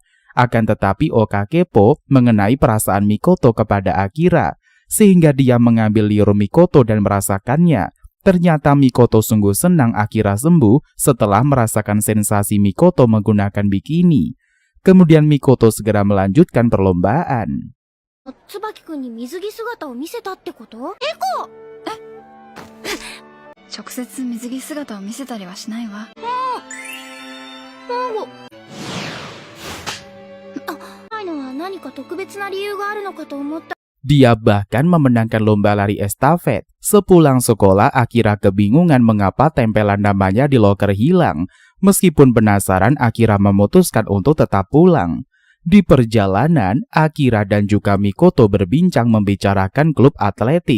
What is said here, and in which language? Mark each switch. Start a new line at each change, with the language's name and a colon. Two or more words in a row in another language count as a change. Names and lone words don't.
Indonesian: Akan tetapi Oka kepo mengenai perasaan Mikoto kepada Akira, sehingga dia mengambil liur Mikoto dan merasakannya. Ternyata Mikoto sungguh senang Akira sembuh setelah merasakan sensasi Mikoto menggunakan bikini. Kemudian Mikoto segera melanjutkan perlombaan.
Japanese: 椿くんに水着姿を見せたってこと？直接水着姿を見せたりはしないわ。ないのは何か特別な理由があるのかと思った。
Indonesian: Dia bahkan memenangkan lomba lari estafet. Sepulang sekolah, Akira kebingungan mengapa tempelan namanya di loker hilang. Meskipun penasaran, Akira memutuskan untuk tetap pulang. Di perjalanan, Akira dan juga Mikoto berbincang membicarakan klub atletik.